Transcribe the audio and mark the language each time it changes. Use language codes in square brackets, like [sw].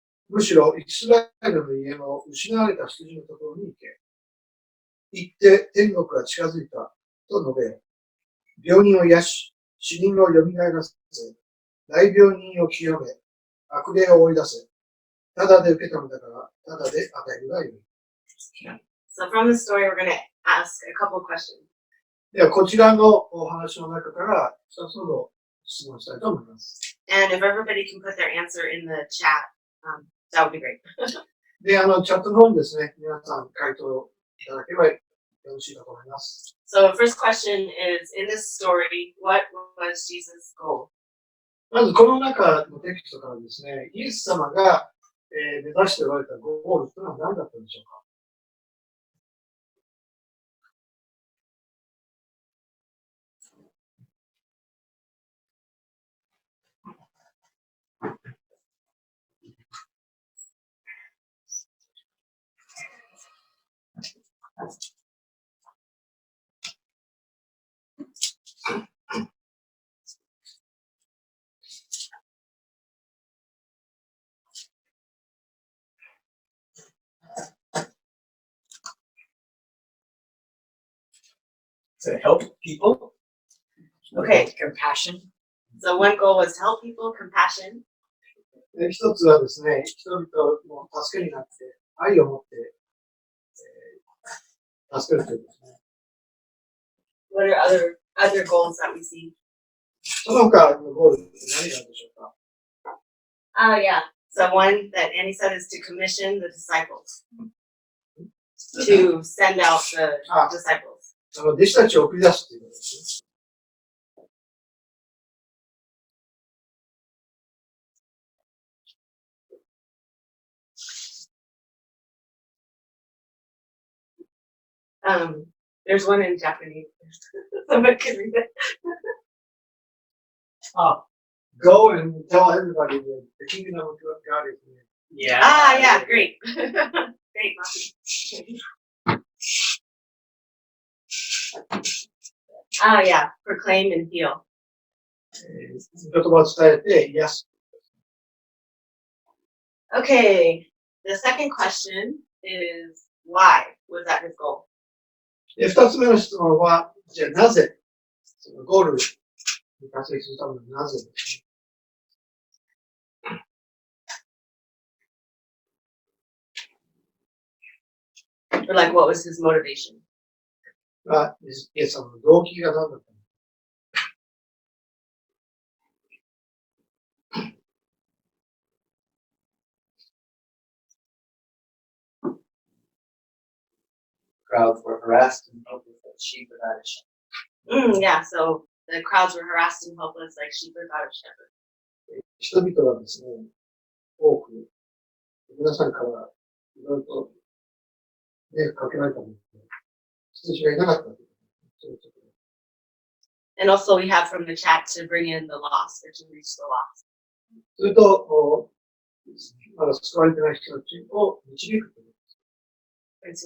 [ja] むしろ、イスラエルの家の失われた羊のところに行け。行って天国が近づいたと述べよ。病人を癒し、死人を蘇らせ、大病人を清め、悪霊を追い出せ。ただで受けたのだから、ただで与えるがよい。 [en] So from the story, we're going to ask a couple of questions. [ja] では、こちらのお話の中から2つほど質問したいと思います。 [en] And if everybody can put their answer in the chat, that would be great. [ja] で、チャットの方にですね、皆さん回答いただければよろしいかと思います。 [en] So the first question is, in this story, what was Jesus' goal? [ja] まずこの中のテキストからですね、イエス様が、目指しておられたゴールというのは何だったんでしょうか。 [en] To help people. Okay. Compassion. So one goal was to help people, compassion. [ja] 一つはですね、人々の助けになって、愛を持って、助けるということですね。 [en] What are other goals that we see? [ja] その他のゴールって何なんでしょうか。 [en] Yeah. So one that Annie said is to commission the disciples. To send out the disciples. [ja] 弟子たちを送り出すということですね。 [en] There's one in Japanese. Somebody can read it. Go and tell everybody that the kingdom of God is near. Yeah. Yeah, great. Great. Ah, yeah. Proclaim and heal. [ja] 言葉を伝えて癒す。 [en] Okay. The second question is why was that his goal? [ja] で、二つ目の質問は、じゃあなぜ、そのゴールに達成するためのなぜですね。 [en] Or like what was his motivation? [ja] イエス様の動機が何だったのか。 [en] Crowds were harassed and helpless like sheep without a shepherd. Yeah, so the crowds were harassed and helpless like sheep without a shepherd. [ja] 人々はですね、多く、皆さんからいろいろと迷惑かけられたので、羊がいなかったということです。 [en] And also we have from the chat to bring in the lost or to reach the lost. [ja] それと、まだ救われてない人たちを導くということです。